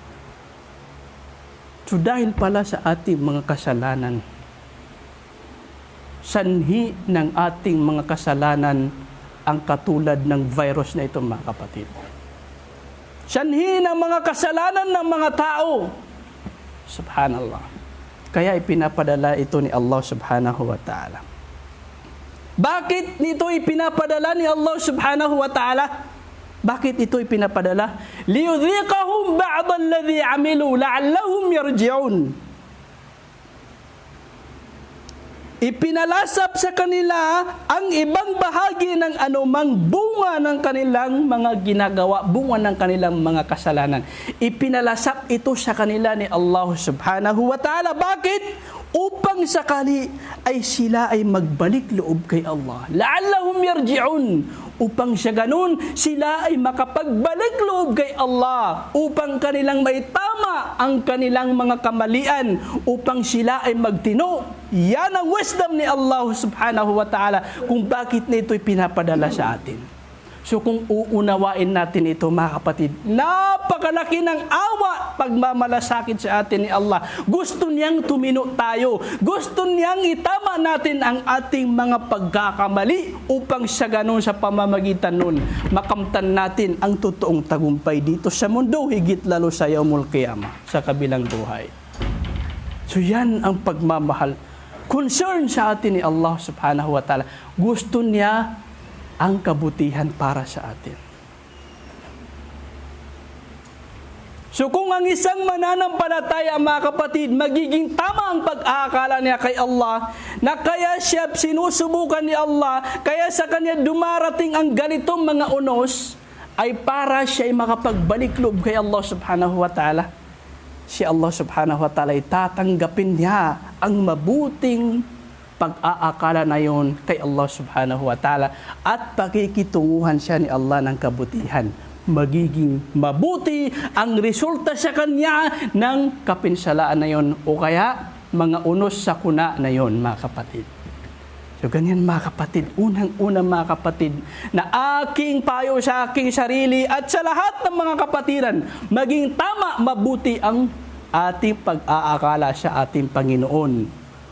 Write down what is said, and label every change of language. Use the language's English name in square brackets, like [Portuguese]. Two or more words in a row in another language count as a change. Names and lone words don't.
[Filipino] So dahil pala sa ating mga kasalanan, sanhi ng ating mga kasalanan ang katulad ng virus na ito, mga kapatid. Sanhi ng mga kasalanan ng mga tao. Subhanallah. Kaya ipinapadala ito ni Allah [Arabic] سبحانه وتعالى. [Filipino] Bakit nito ipinapadala ni Allah [Arabic] سبحانه وتعالى? [Filipino] Bakit ito ipinapadala? [Arabic] ليذيقهم بعض الذي عملوا لعلهم يرجعون. [Filipino] Ipinalasap sa kanila ang ibang bahagi ng anumang bunga ng kanilang mga ginagawa, bunga ng kanilang mga kasalanan. Ipinalasap ito sa kanila ni Allah [Arabic] سبحانه وتعالى. [Filipino] Bakit? Upang sakali ay sila ay magbalik loob kay Allah. [Arabic] لعلهم يرجعون. [Filipino] Upang siya ganun, sila ay makapagbalik loob kay Allah. Upang kanilang maitama ang kanilang mga kamalian. Upang sila ay magtino. Yan ang wisdom ni Allah [Arabic] سبحانه وتعالى [Filipino] kung bakit nito'y pinapadala sa atin. So kung uunawain natin ito mga kapatid, napakalaki ng awa pagmamalasakit sa atin ni Allah. Gusto niyang tumino tayo. Gusto niyang itama natin ang ating mga pagkakamali upang sa ganun sa pamamagitan nun, makamtan natin ang totoong tagumpay dito sa mundo, higit lalo sa [Arabic] يوم القيامة, [Filipino] sa kabilang buhay. So yan ang pagmamahal. Concern sa atin ni Allah [Arabic] سبحانه وتعالى. [Filipino] Gusto niya ang kabutihan para sa atin. So kung ang isang mananampalataya, mga kapatid, magiging tama ang pag-aakala niya kay Allah, na kaya siya sinusubukan ni Allah, kaya sa kanya dumarating ang ganitong mga unos, ay para siya ay makapagbalik loob kay Allah [Arabic] سبحانه وتعالى. [Filipino] Si Allah [Arabic] سبحانه وتعالى [Filipino] ay tatanggapin niya ang mabuting pag-aakala na yon kay Allah [Arabic] سبحانه وتعالى [Filipino] at pakikitunguhan siya ni Allah ng kabutihan. Magiging mabuti ang resulta sa kanya ng kapinsalaan na yon o kaya mga unos sa kuna na yon, mga kapatid. So ganyan mga kapatid, unang-una mga kapatid, na aking payo sa aking sarili at sa lahat ng mga kapatiran, maging tama, mabuti ang ating pag-aakala sa ating Panginoon.